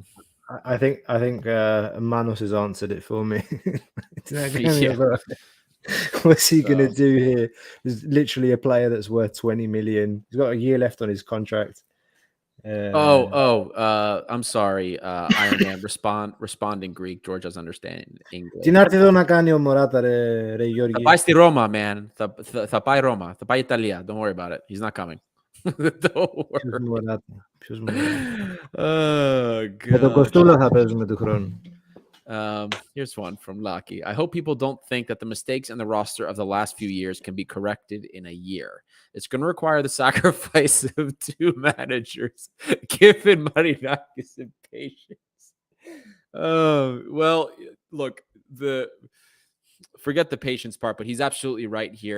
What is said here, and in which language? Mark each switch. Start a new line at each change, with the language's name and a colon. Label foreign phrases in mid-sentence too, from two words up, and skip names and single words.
English: I think Manos has answered it for me. What's he gonna do here? There's literally a player that's worth 20 million. He's got a year left on his contract. I'm sorry. Iron Man, respond in Greek. George doesn't understand English.
Greek: Τι να έρθει εδώ να κάνει ο Μωράτα, ρε Γιώργη? Θα πάει στη Ρώμα, man. Θα πάει Ρώμα. Θα πάει Ιταλία.
English: Don't worry about it. He's not coming.
Greek: Ποιος Μωράτα?
English: Oh, God.
Greek: Με τον Κοστούλα θα παίζουμε του χρόνου.
English: Here's one from Lucky. I hope people don't think that the mistakes in the roster of the last few years can be corrected in a year. It's going to require the sacrifice of 2 managers, given Marinakis' impatience. Well, look, forget the patience part, but he's absolutely right here.